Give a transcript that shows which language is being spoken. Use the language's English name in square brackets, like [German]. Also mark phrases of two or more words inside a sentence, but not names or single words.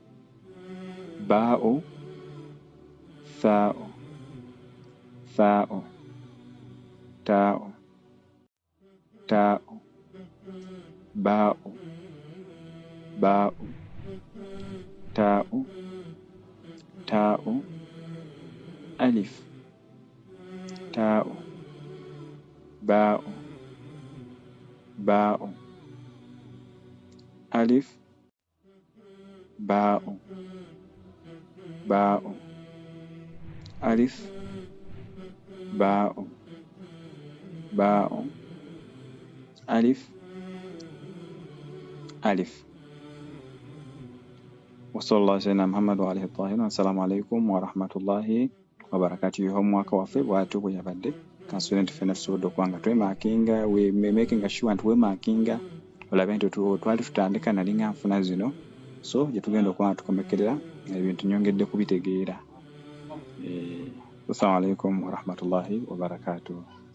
[Arabic] باء، ثاء، ثاء، تاء، تاء، باء، باء، تاء، تاء، ألف، تاء، باء, باء، ألف، باء، باء، ألف، باء، باء, ألف، ألف. وصلى الله سيدنا محمد وآله الطاهرين. السلام عليكم ورحمة الله وبركاته. [Ganda] Homework waffe bw'atyo bwe yabadde ka student ffenna tusobodde okuba nga twemakinga, [English] we making sure [Ganda] nti wemakinga olabe nti twali tutandika nali nga nfuna zino, so gye tugenda okuba nga tukomekerera ebintu nyongedde kubitegeera. [Arabic] السلام عليكم ورحمة الله وبركاته.